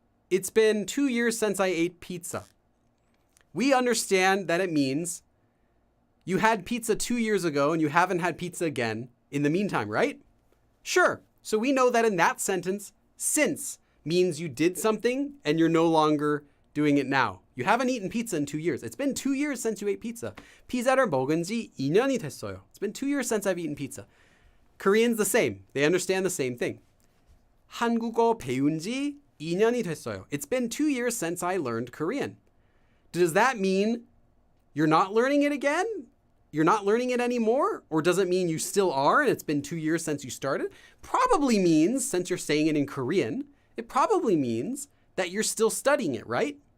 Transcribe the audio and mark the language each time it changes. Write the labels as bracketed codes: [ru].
[en] It's been 2 years since I ate pizza. We understand that it means you had pizza 2 years ago and you haven't had pizza again in the meantime, right? Sure. So we know that in that sentence, since means you did something and you're no longer doing it now. You haven't eaten pizza in 2 years. It's been 2 years since you ate pizza. [ko] 피자를 먹은 지 2년이 됐어요. [en] It's been 2 years since I've eaten pizza. Koreans the same. They understand the same thing. [ko] 한국어 배운 지 2년이 됐어요. [en] It's been 2 years since I learned Korean. Does that mean you're not learning it again? You're not learning it anymore? Or does it mean you still are and it's been 2 years since you started? Probably means, since you're saying it in Korean, it probably means that you're still studying it, right?